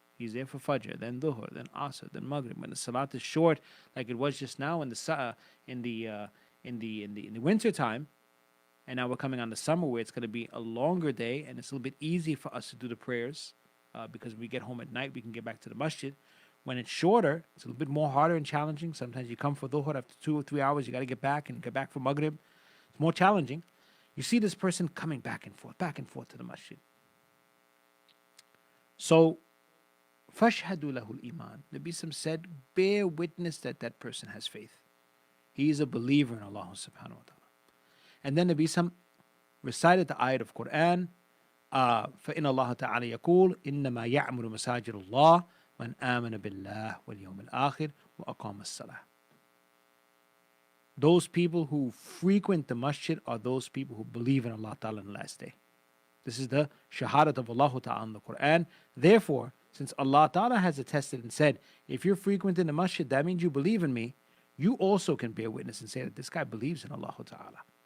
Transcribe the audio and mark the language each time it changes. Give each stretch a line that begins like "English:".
English: He's there for Fajr, then Dhuhr, then Asr, then Maghrib. When the Salat is short, like it was just now in the winter time, and now we're coming on the summer where it's going to be a longer day, and it's a little bit easy for us to do the prayers because when we get home at night, we can get back to the masjid. When it's shorter, it's a little bit more harder and challenging. Sometimes you come for Dhuhr, after 2 or 3 hours, you got to get back for Maghrib. It's more challenging. You see this person coming back and forth to the masjid. So,
Arabic: فَاشْهَدُوا لَهُ الْإِيمَانِ.
English: Nabi Sallam said, bear witness that that person has faith. He is a believer in Allah subhanahu wa ta'ala. And then Nabi Sallam recited the ayat of Quran,
Arabic: فَإِنَّ اللَّهَ تَعَالَى يَقُولُ إِنَّمَا يَعْمُرُ مَسَاجِدَ اللَّهِ مَنْ آمَنَ بِاللَّهِ وَالْيَوْمِ الْآخِرِ وَأَقَامَ الصَّلَاةِ.
English: Those people who frequent the masjid are those people who believe in Allah Ta'ala in the last day. This is the shahadat of Allah Ta'ala in the Quran. Therefore, since Allah Ta'ala has attested and said, if you're frequenting the masjid, that means you believe in me, you also can bear witness and say that this guy believes in Allah Ta'ala.